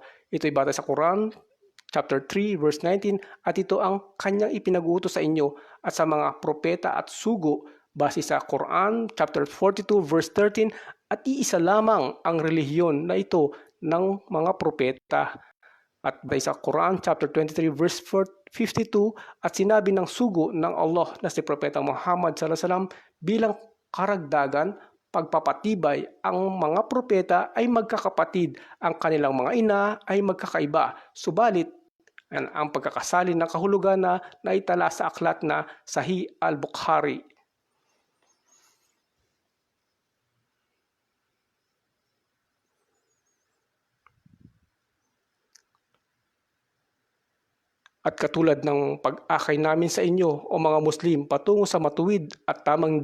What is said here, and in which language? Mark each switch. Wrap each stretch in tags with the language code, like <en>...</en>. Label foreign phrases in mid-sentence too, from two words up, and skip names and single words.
<tl>Ito ay batay sa Quran</tl> <en>chapter 3 verse 19</en> <tl>at ito ang kanyang ipinag-uutos sa inyo at sa mga propeta at sugo base sa Quran</tl> <en>chapter 42 verse 13</en> <tl>at iisa lamang ang relihiyon na ito ng mga propeta. At by sa Quran</tl> <en>chapter 23 verse 52</en> <tl>at sinabi ng sugo ng Allah na si Propeta Muhammad</tl> <ar>صلى الله عليه وسلم</ar> <tl>bilang karagdagan pagpapatibay, ang mga propeta ay magkakapatid, ang kanilang mga ina ay magkakaiba. Subalit, ang pagkakasalin ng kahulugan na naitala sa aklat na Sahih al-Bukhari. At katulad ng pag-akay namin sa inyo o mga Muslim patungo sa matuwid at tamang</tl>